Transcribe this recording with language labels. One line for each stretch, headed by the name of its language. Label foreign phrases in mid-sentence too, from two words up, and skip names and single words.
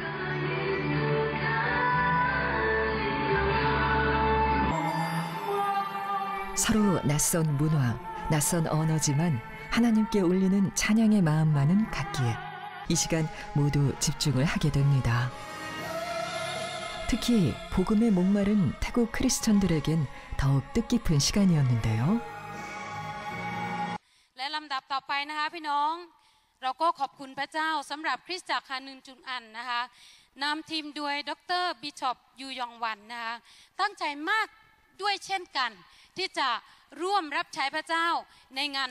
Korean: 서로 낯선 문화, 낯선 언어지만 하나님께 올리는 찬양의 마음만은 같기에 이 시간 모두 집중을 하게 됩니다. 특히 복음의 목마른 태국 크리스천들에겐 더욱 뜻깊은 시간이었는데요.
Thai: และลำดับต่อไปนะคะพี่น้องเราก็ขอบคุณพระเจ้าสำหรับคริสตจักรฮานึนจุนอันนะคะนำทีมโดยดร. บิชอปยูยองวันนะคะตั้งใจมากด้วยเช่นกันที่จะร่วมรับใช้พระเจ้าในงาน